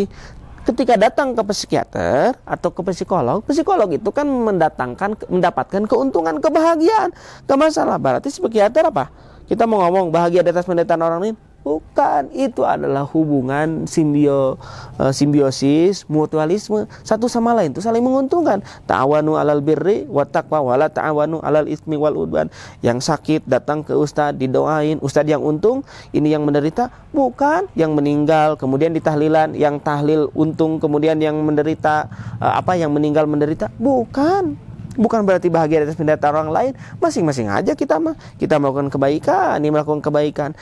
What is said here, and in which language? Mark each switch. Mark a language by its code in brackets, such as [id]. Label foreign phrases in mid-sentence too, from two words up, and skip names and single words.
[id] Ketika datang ke psikiater atau ke psikolog itu kan mendapatkan keuntungan, kebahagiaan. Gak masalah. Berarti psikiater apa? Kita mau ngomong bahagia di atas penderitaan orang lain? Bukan, itu adalah hubungan simbiosis, mutualisme satu sama lain, itu saling menguntungkan. [ar] تعاونوا على البر والتقوى ولا تعاونوا على الإثم والعدوان. [id] Yang sakit datang ke ustadz, didoain, ustadz yang untung, ini yang menderita. Bukan, yang meninggal kemudian ditahlilan, yang tahlil untung, kemudian yang menderita yang meninggal menderita. Bukan berarti bahagia atas penderitaan orang lain. Masing-masing aja kita melakukan kebaikan, ini melakukan kebaikan.